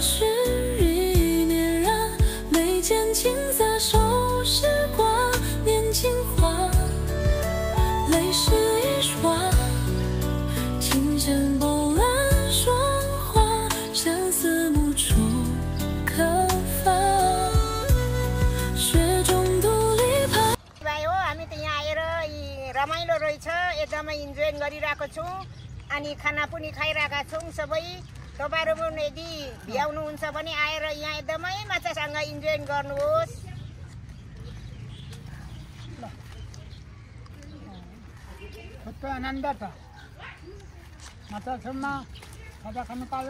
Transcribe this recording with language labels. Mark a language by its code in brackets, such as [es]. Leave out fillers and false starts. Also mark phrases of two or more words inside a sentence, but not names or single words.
[zh] 时已点燃，眉间青涩手时光，年轻化，泪湿一双，琴弦波澜霜华，相思无处可放，雪中独立旁。 [ne] रमाइलो रहेछ एकदमै इन्जोय गरिरहेको छौँ अनि खाना पनि खाइरहेका छौँ सबै तपाईहरु पनि यदि भ्याउनुहुन्छ भने आएर यहाँ एकदमै माछासँग इन्जोय गर्नुहोस् कस्तो आनन्द छ माछासम्म खाजा खानु पायो